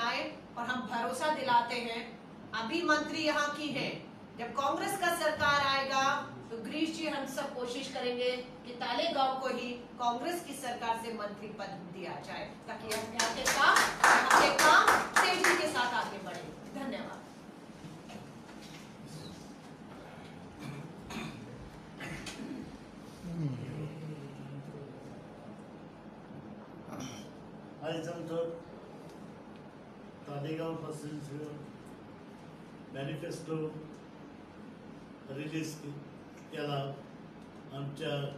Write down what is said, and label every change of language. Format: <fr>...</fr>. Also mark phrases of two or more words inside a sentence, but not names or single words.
<hi>और हम भरोसा दिलाते हैं अभी मंत्री यहाँ की हैं, जब कांग्रेस का सरकार आएगा तो गिरीश जी हम सब कोशिश करेंगे कि तालेगांव को ही कांग्रेस की सरकार से मंत्री पद दिया जाए ताकि हम यहाँ के काम तेजी के साथ आगे बढ़े। धन्यवाद।</hi> <kok>आयज आमचो तालेगांव पासून</kok> <en>manifesto release</en> <kok>केला आमच्या</kok>